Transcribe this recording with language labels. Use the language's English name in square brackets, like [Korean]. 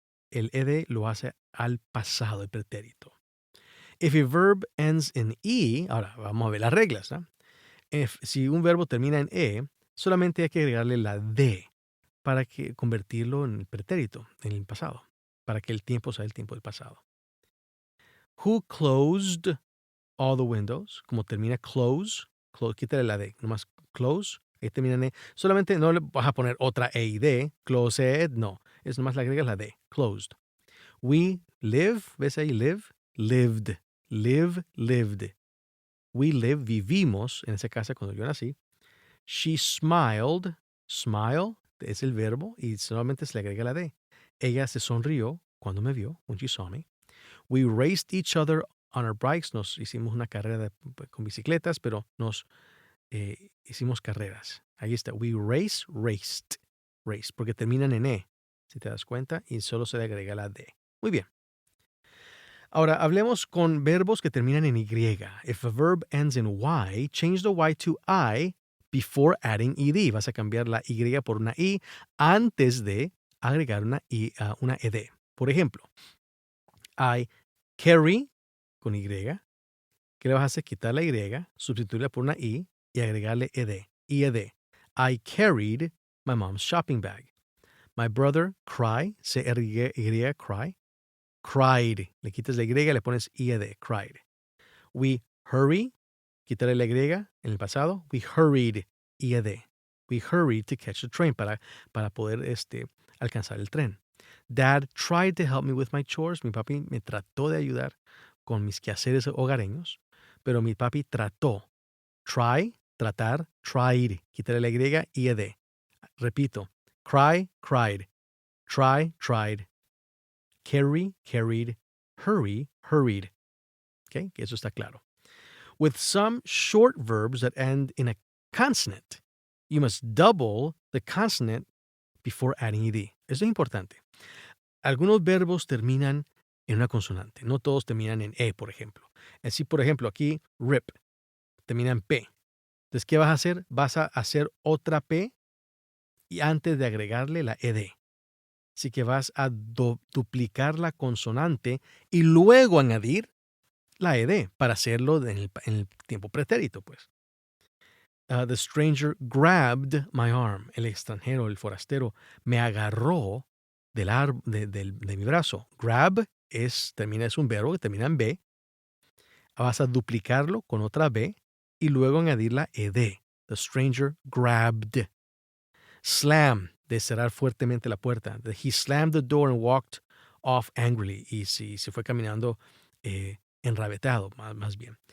[Spanish] el ed lo hace al pasado, el pretérito. [English] If a verb ends in e, [Spanish] ahora vamos a ver las reglas, ¿no? Si un verbo termina en e, solamente hay que agregarle la d para convertirlo en pretérito, en el pasado, para que el tiempo sea el tiempo del pasado. [English] Who closed all the windows? [Spanish] Como termina close, quítale la d, nomás close, ahí termina en e. Solamente no le vas a poner otra e y d, closed, no. Es nomás le agregas la d, closed. [English] We live, ¿ves ahí? Live, lived, live, lived. We live, [Spanish] vivimos, en ese caso cuando yo nací. [English] She smiled, [Spanish] smile es el verbo y solamente se le agrega la d. Ella se sonrió cuando me vio, [English] when she saw me. We raced each other on our bikes. [Spanish] Nos hicimos una carrera con bicicletas, pero nos hicimos carreras. Ahí está. We raced, race, porque terminan en e, si te das cuenta, y solo se le agrega la d. Muy bien. Ahora, hablemos con verbos que terminan en y. [English] If a verb ends in y, change the y to I before adding ed. [Spanish] Vas a cambiar la y por una i antes de agregar una ed. Por ejemplo, I carry con y. ¿Qué le vas a hacer? Quitar la y, sustituirla por una i y agregarle ed. ied. [English] I carried my mom's shopping bag. My brother cry, C-R-Y, cry. Cried. [Spanish] Le quitas la y, le pones ied, cried. [English] We hurry, [Spanish] quítale la y en el pasado. [English] We hurried, ied. We hurried to catch the train, [Spanish] para poder alcanzar el tren. [English] Dad tried to help me with my chores. [Spanish] Mi papi me trató de ayudar con mis quehaceres hogareños, pero mi papi trató. Try, tratar, tried. Quítale la y, ied. Repito. [English] Cry, cried. Try, tried. Carry, carried. Hurry, hurried. [Spanish] Okay, que eso está claro. [English] With some short verbs that end in a consonant, you must double the consonant before adding ed. [Spanish] Eso es importante. Algunos verbos terminan en una consonante. No todos terminan en e, por ejemplo. Así, por ejemplo, aquí, rip, termina en p. Entonces, ¿qué vas a hacer? Vas a hacer otra p y antes de agregarle la ed. Así que vas a duplicar la consonante y luego añadir la ed para hacerlo en el tiempo pretérito, pues. [English] The stranger grabbed my arm. [Spanish] El extranjero, el forastero, me agarró de mi brazo. Grab es un verbo que termina en b. Vas a duplicarlo con otra b y luego añadir la ed. [English] The stranger grabbed. [Spanish] Slam, de cerrar fuertemente la puerta. [English] He slammed the door and walked off angrily. [Spanish] Y se fue caminando enravetado, más bien.